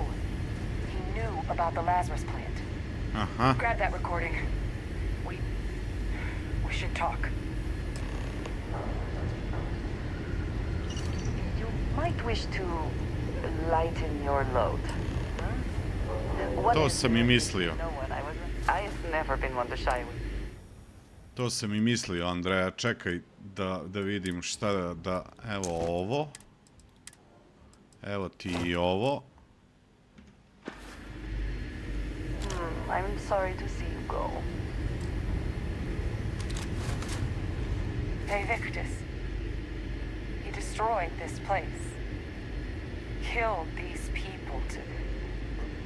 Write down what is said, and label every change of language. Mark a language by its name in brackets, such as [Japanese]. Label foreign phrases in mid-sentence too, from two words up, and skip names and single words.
[English] He knew about the Lazarus plant. Aha. Grab that recording. We should talk. You might wish to lighten your load. What [Serbian] To [English] is [Serbian] sam i mislio. [English] no one? I've never been one to shy away. [Serbian] To sam i mislio, Andreja. Čekaj da vidim šta da... Evo ovo. Evo ti i ovo. [English] I'm sorry to see you go. Hey, Victus. He destroyed this place. Killed these people to